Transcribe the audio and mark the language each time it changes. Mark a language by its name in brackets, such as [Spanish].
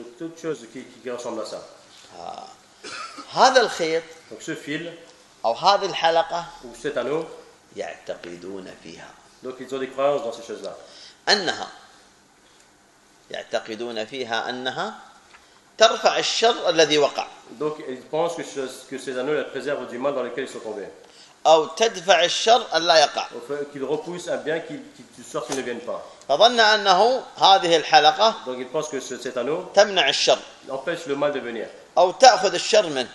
[French] Toute chose qui ressemble à ça. [Arabic] هذا الخيط. [French] Donc ce fil. [Arabic] أو هذه الحلقة. [French] Ou cet anneau. [Arabic] يعتقدون فيها. [French] Donc ils ont des croyances dans ces choses-là. [Arabic] أنها. يعتقدون فيها أنها ترفع الشر الذي وقع. [French] Donc ils pensent que ces anneaux les préservent du mal dans lequel ils sont tombés. [Arabic] أو تدفع الشر ألا يقع. [French] Qu'ils repoussent un bien qui de sorte qu'il ne vienne pas. [Arabic] فظن أنه هذه الحلقة [French] donc il pense que cet anneau [Arabic] تمنع الشر [French] empêche le mal de venir [Arabic] أو تأخذ الشر منه